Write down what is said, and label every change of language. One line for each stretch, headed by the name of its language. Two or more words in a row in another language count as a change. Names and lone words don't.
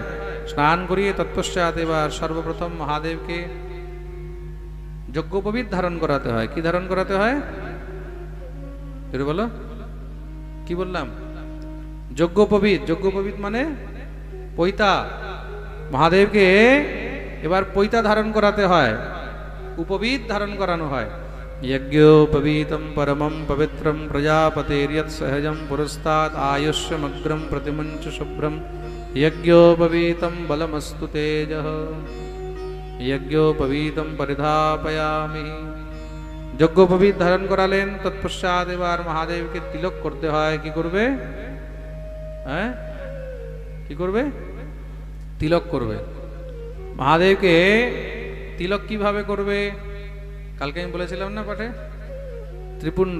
Bangla: স্নান করিয়ে তৎপশ্চাৎ এবার সর্বপ্রথম মহাদেবকে যজ্ঞোপবীত ধারণ করাতে হয়। কি ধারণ করাতে হয়? জোরে বলো, কি বললাম? যজ্ঞোপবীত। যজ্ঞোপবীত মানে পৈতা। মহাদেবকে এবার পৈতা ধারণ করাতে হয়, উপবীত ধারণ করানো হয়।
Sanskrit: यज्ञोपवीतं परमं पवित्रं प्रजापतेर्यत् सहजं पुरस्तात् आयुष्यमग्रं प्रतिमञ्च शुभ्रं यज्ञोपवीतं बलमस्तु तेजः यज्ञोपवीतं परिधापयामि।
Bangla: যজ্ঞোপবীত ধারণ করালেন, তৎপশ্চাৎ এবার মহাদেবকে তিলক করতে হয়। কি করবে? হ্যাঁ, কি করবে? তিলক করবে। মহাদেবকে তিলক কিভাবে করবে? কালকে আমি বলেছিলাম না পাঠে, ত্রিপুণ্ড।